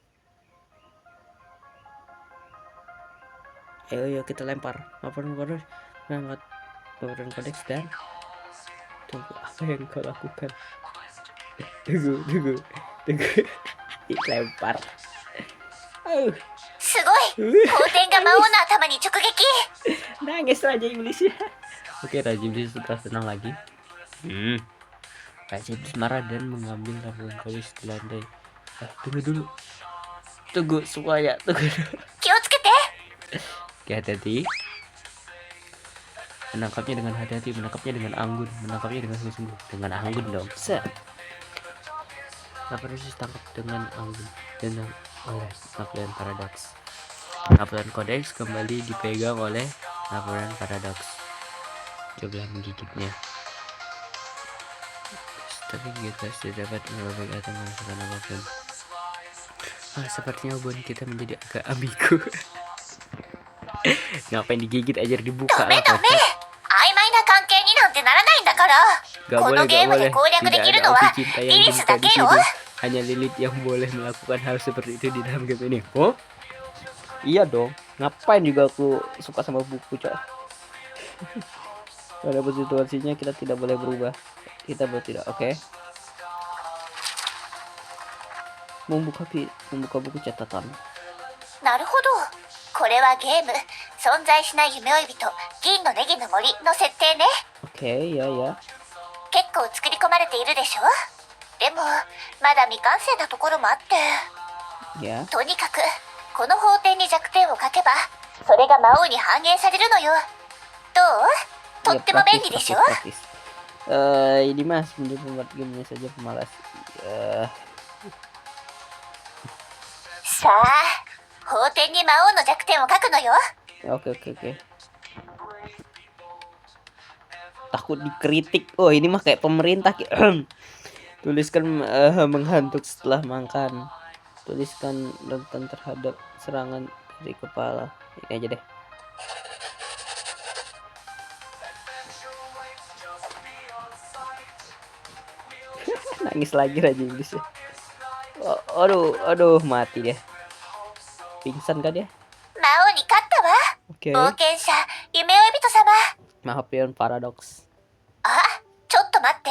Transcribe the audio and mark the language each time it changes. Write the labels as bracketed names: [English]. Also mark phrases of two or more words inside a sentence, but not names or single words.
[Indonesian] Ayo kita lempar Mapurian Codex, mengangkat Mapurian Codex dan tunggu apa yang kau lakukan. Tunggu lempar. [Japanese] すごい光点が魔王の頭に直撃 [Indonesian] Nangis Raja Iblis ya. Oke, Raja Iblis sudah tenang lagi. Raja Iblis marah dan mengambil Mapurian Codex di lantai. Tunggu semuanya, tunggu. [Japanese] 気をつけて [Indonesian] Oke, hati-hati. Menangkapnya dengan hati-hati, menangkapnya dengan anggun, menangkapnya dengan sungguh-sungguh. Dengan anggun dong. Set. Mapurian tangkap dengan anggun dan oleh Mapurian Paradox. Mapurian Codex kembali dipegang oleh Mapurian Paradox. Coba menggigitnya. Tapi kita sudah dapat mengubah atau menghasilkan apapun. Sepertinya hubungan kita menjadi agak ambigu. Ngapain digigit aja dibuka [Japanese] ダメ [Indonesian] lah [Japanese] ダメ [Indonesian] kocak. [Japanese] 曖昧な関係になんてならないんだから [Indonesian] Gak [Japanese] こ [Indonesian] boleh, [Japanese] のゲ [Indonesian] gak [Japanese] ームで [Indonesian] boleh. [Japanese] 攻略で [Indonesian] Tidak [Japanese] きる [Indonesian] ada [Japanese] のは [Indonesian] opsi cinta [Japanese] リ [Indonesian] yang [Japanese] リス [Indonesian] dimiliki [Japanese] だ [Indonesian] di [Japanese] けよ [Indonesian] sini. Hanya Lilith yang boleh melakukan hal seperti itu di dalam game ini. Oh? Iya dong. Ngapain juga aku suka sama buku, coy. Pada situasinya kita tidak boleh berubah. Kita tidak, oke. Membuka buku catatan. [Japanese] なるほどこれはゲーム存在しない夢追い人銀のネギの森の設定ね [Indonesian] Oke, ya. [Japanese] 結構作り込まれているでしょでもまだ未完成なところもあって [Indonesian] Ya. [Japanese] とにかくこの法典に弱点を書けばそれが魔王に反映されるのよどうとっても便利でしょ [Indonesian] praktis. Ini mas menjadi pembuat gamenya saja pemalas. [Japanese] さあ法典に魔王の弱点を書くのよ [Indonesian] Oke. Takut dikritik. Oh, ini mah kayak pemerintah. Tuliskan menghantuk setelah makan. Tuliskan rentan terhadap serangan dari kepala. Ini aja deh. Nangis lagi Raja Iblis ya. Aduh, mati dia. Pingsan kan dia? [Japanese] 魔王に勝ったわ [Indonesian] Oke. [Japanese] 冒険者夢追い人様 [Indonesian] Mapurian Paradox. [Japanese] あちょっと待って